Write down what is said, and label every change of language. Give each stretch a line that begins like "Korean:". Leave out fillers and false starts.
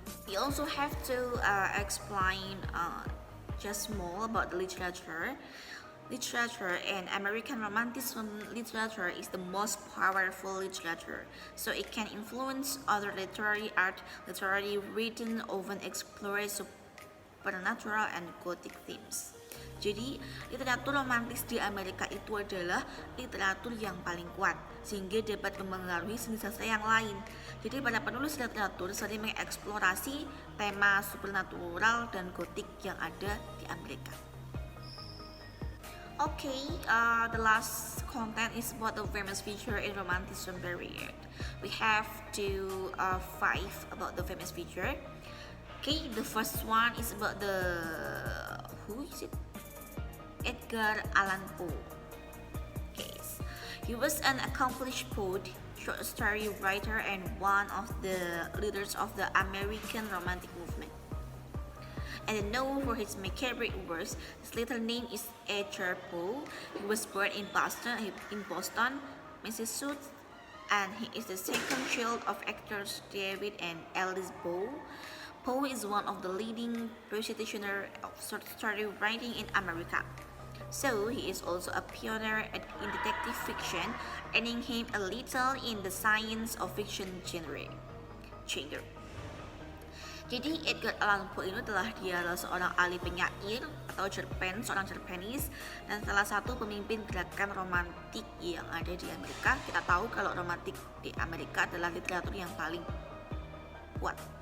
English: We also have to explain just more about the literature. Literature and American Romanticism literature is the most powerful literature, so it can influence other literary art. Literary written often explores supernatural and gothic themes.
Indonesian: Jadi literatur romantis di Amerika itu adalah literatur yang paling kuat, sehingga dapat mempengaruhi seni sastra yang lain. Jadi para penulis literatur sering mengeksplorasi tema supernatural dan gotik yang ada di Amerika.
English: Okay, the last content is about the famous feature in Romanticism period. We have to five about the famous feature. Okay, the first one is about who is it? Edgar Allan Poe. Okay, he was an accomplished poet, short story writer, and one of the leaders of the American Romantic movement. And known for his macabre works, his little name is Edgar Poe. He was born in Boston, Massachusetts, and he is the second child of actors David and Alice Poe. Poe is one of the leading practitioners of short story writing in America. So he is also a pioneer in detective fiction, earning him a little in the science of fiction genre.
Indonesian: Jadi Edgar Allan Poe ini adalah seorang ahli penyair atau seorang cerpenis, dan salah satu pemimpin gerakan romantik yang ada di Amerika. Kita tahu kalau romantik di Amerika adalah literatur yang paling kuat.